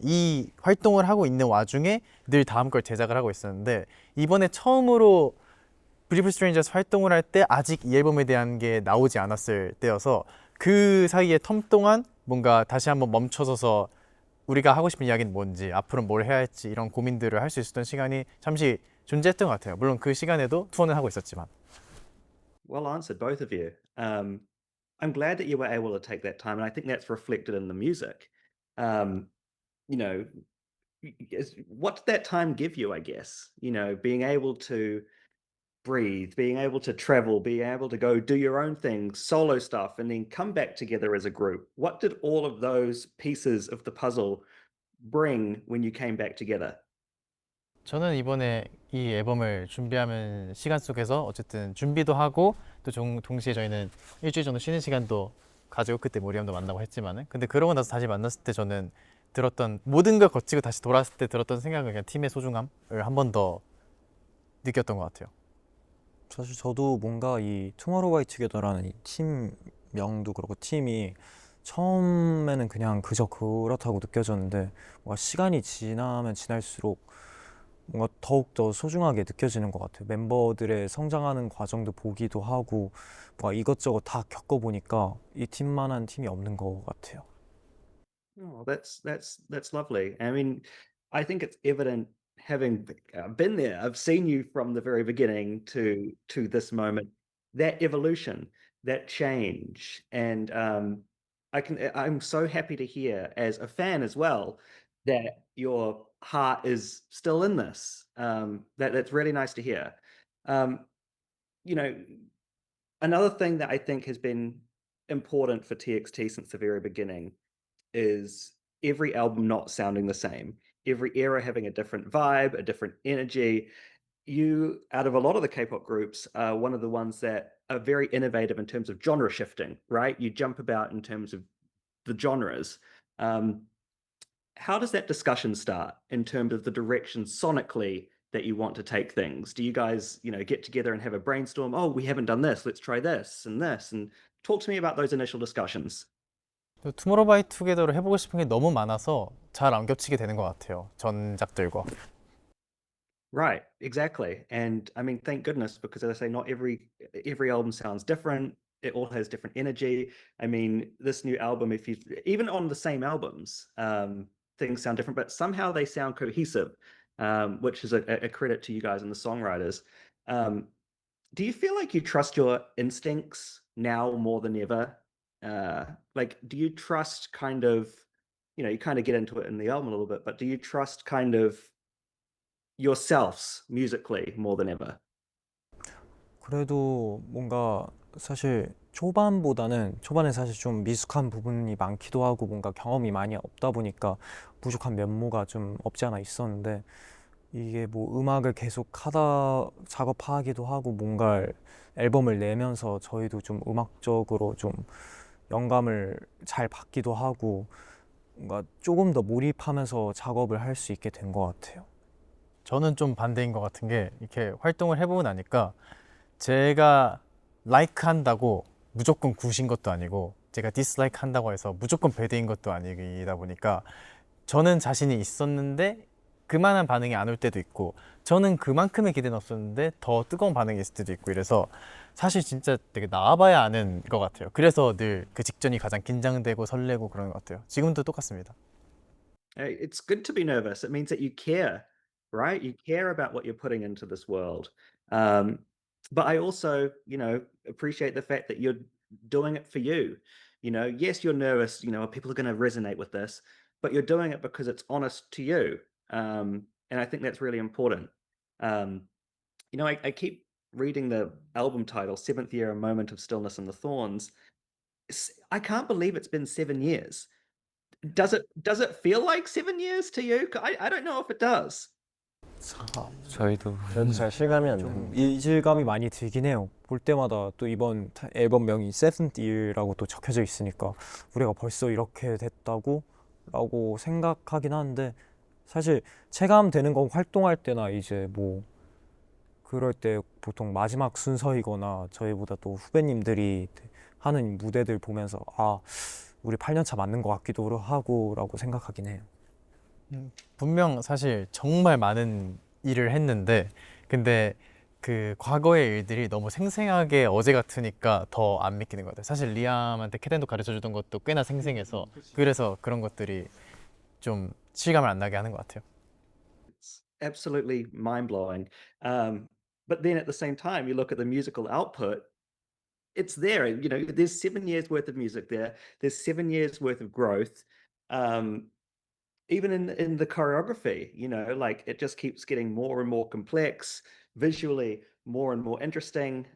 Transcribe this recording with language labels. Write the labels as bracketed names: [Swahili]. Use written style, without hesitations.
[Korean] 이 활동을 하고 있는 와중에 늘 다음 걸 제작을 하고 있었는데, 이번에 처음으로 브리브 스트레인저스 활동을 할 때 아직 이 앨범에 대한 게 나오지 않았을 때여서 그 사이에 텀 동안 뭔가 다시 한번 멈춰서서 우리가 하고 싶은 이야기는 뭔지, 앞으로 뭘 해야 할지 이런 고민들을 할 수 있었던 시간이 잠시 존재했던 것 같아요. 물론 그 시간에도 투어는 하고 있었지만. [English] Well answered, both of you. I'm glad that you were able to take that time, and I think that's reflected in the music. Um, you know, what did that time give you? I guess being able to breathe, being able to travel, being able to go do your own thing, solo stuff, and then come back together as a group. What did all of those pieces of the puzzle bring when you came back together? [Korean] 저는 이번에 이 앨범을 준비하는 시간 속에서 어쨌든 준비도 하고 또 동시에 저희는 일주일 정도 쉬는 시간도 가지고 그때 모리엄도 만나고 했지만은, 근데 그러고 나서 다시 만났을 때 저는 들었던 모든 걸 거치고 다시 돌아왔을 때 들었던 생각은 그냥 팀의 소중함을 한 번 더 느꼈던 것 같아요. 사실 저도 뭔가 이 투모로우바이투게더라는 이 팀명도 그렇고 팀이 처음에는 그냥 그저 그렇다고 느껴졌는데 뭔가 시간이 지나면 지날수록 뭔가 더욱더 소중하게 느껴지는 것 같아요. 멤버들의 성장하는 과정도 보기도 하고 뭔가 이것저것 다 겪어보니까 이 팀만한 팀이 없는 것 같아요. [English] Oh, that's lovely. I mean, I think it's evident having been there. I've seen you from the very beginning to this moment. That evolution, that change, and I'm so happy to hear as a fan as well that your heart is still in this. That's really nice to hear. Um, you know, another thing that I think has been important for TXT since the very beginning is every album not sounding the same, every era having a different vibe, a different energy. You, out of a lot of the K-pop groups, are one of the ones that are very innovative in terms of genre shifting, right? You jump about in terms of the genres. Um, how does that discussion start in terms of the direction sonically that you want to take things? Do you guys, get together and have a brainstorm? Oh, we haven't done this. Let's try this and this. And talk to me about those initial discussions. [Korean] 투모로우바이투게더를 해보고 싶은 게 너무 많아서 잘 안 겹치게 되는 것 같아요, 전작들과. [English] Right, exactly. And I mean, thank goodness, because as I say, not every album sounds different. It all has different energy. I mean, this new album, if you even on the same albums, things sound different, but somehow they sound cohesive, which is a credit to you guys and the songwriters. Um, do you feel like you trust your instincts now more than ever? Like, do you trust kind of, you kind of get into it in the album a little bit, but do you trust kind of yourselves musically more than ever? [Korean] 그래도 뭔가 사실 초반에 사실 좀 미숙한 부분이 많기도 하고 뭔가 경험이 많이 없다 보니까 부족한 면모가 좀 없지 않아 있었는데, 이게 뭐 음악을 계속 하다 작업하기도 하고 뭔가를 앨범을 내면서 저희도 좀 음악적으로 좀 영감을 잘 받기도 하고 뭔가 조금 더 몰입하면서 작업을 할 수 있게 된 것 같아요. 저는 좀 반대인 것 같은 게 이렇게 활동을 해보고 나니까 제가 라이크 한다고 무조건 굿인 것도 아니고 제가 디스라이크 한다고 해서 무조건 배드인 것도 아니다 보니까 저는 자신이 있었는데 그만한 반응이 안 올 때도 있고 저는 그만큼의 기대는 없었는데 더 뜨거운 반응이 있을 때도 있고 이래서 사실 진짜 되게 나와봐야 아는 것 같아요. 그래서 늘 그 직전이 가장 긴장되고 설레고 그런 것 같아요. 지금도 똑같습니다. [English] It's good to be nervous. It means that you care, right? You care about what you're putting into this world. But I also, appreciate the fact that you're doing it for you. Yes, you're nervous. People are going to resonate with this, but you're doing it because it's honest to you. And I think that's really important. Um, I keep reading the album title, Seventh Year, A Moment of Stillness in the Thorns. I can't believe it's been 7 years. Does it feel like 7 years to you? I don't know if it does. [Korean] 저희도 저도 잘 실감이 안 좀 납니다. 이질감이 많이 들긴 해요. 볼 때마다 또 이번 앨범명이 Seventh Year라고 또 적혀져 있으니까 우리가 벌써 이렇게 됐다고 라고 생각하긴 하는데 사실 체감되는 건 활동할 때나 이제 뭐 그럴 때 보통 마지막 순서이거나 저희보다 또 후배님들이 하는 무대들 보면서 아 우리 8년차 맞는 것 같기도 하고 라고 생각하긴 해요. 분명 사실 정말 많은 일을 했는데 근데 그 과거의 일들이 너무 생생하게 어제 같으니까 더 안 믿기는 것 같아요. 사실 리암한테 캐덴도 가르쳐 주던 것도 꽤나 생생해서 그래서 그런 것들이 좀 실감을 안 나게 하는 것 같아요. [English] It's absolutely mind-blowing. But then at the same time, you look at the musical output, it's there. There's 7 years worth of music there. There's 7 years worth of growth. Even in the choreography, like it just keeps getting more and more complex, visually more and more interesting.